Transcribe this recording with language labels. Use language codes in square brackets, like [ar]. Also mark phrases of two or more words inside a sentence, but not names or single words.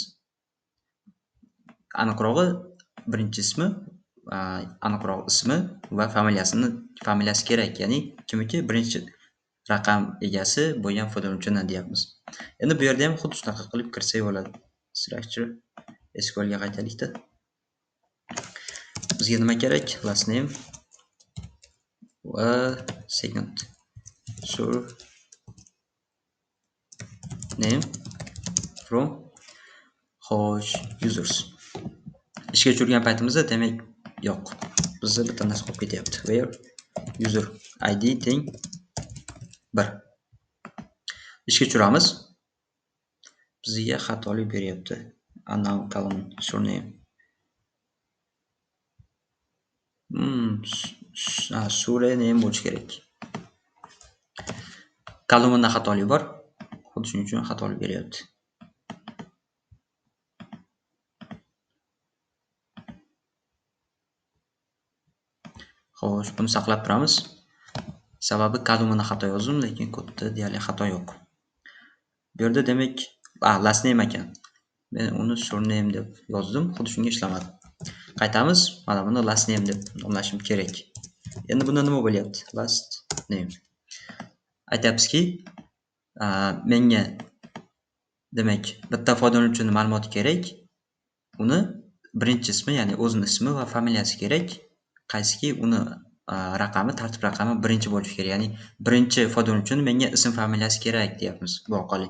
[uz] Aniqrog'i birinchi ismi, aniqroq ismi va familiyasi kerak. Ya'ni kimiki birinchi raqam egasi bo'lgan foydalanuvchini deyapmiz. Endi bu yerda ham xuddi shunaqa qilib kirsak bo'ladi. [en] Structure SQL [uz] ga qaytaylikda. Bizga nima kerak? [en] Last name va second name from xo'sh users. [uz] Ishga tushirgan paytimizda demak yo'q. Bizda bitta narsa qolib ketyapti. [en] Where user ID teng 1. [uz] Ishga tushiramiz. Bizga xatolik beryapti. [en] Unknown column surname. [uz] Surname bo'lish kerak. Kolumnda xatolik bor. Xuddi shuning uchun xatolik beryapti. Xo'sh, buni saqlab turamiz. Sababi kolumnda xato yozdim, lekin kodda deyarli xato yo'q. Bu yerda demak, [en] last name ekan. [uz] Men uni surname deb yozdim, xuddi shunga ishlamadi. Qaytamiz, mana buni [en] last name [uz] deb nomlashim kerak. Endi bunda nima bo'lyapti? [en] Last name. [uz] Aytayapsizki, menga demak bitta foydalanuvchining ma'lumoti kerak. Uni birinchi ismi, ya'ni o'zining ismi va familiyasi kerak. Qaysiki uni raqami, tartib raqami birinchi bo'lishi kerak. Ya'ni birinchi foydalanuvchining menga ism familiyasi kerak deyapmiz bu orqali.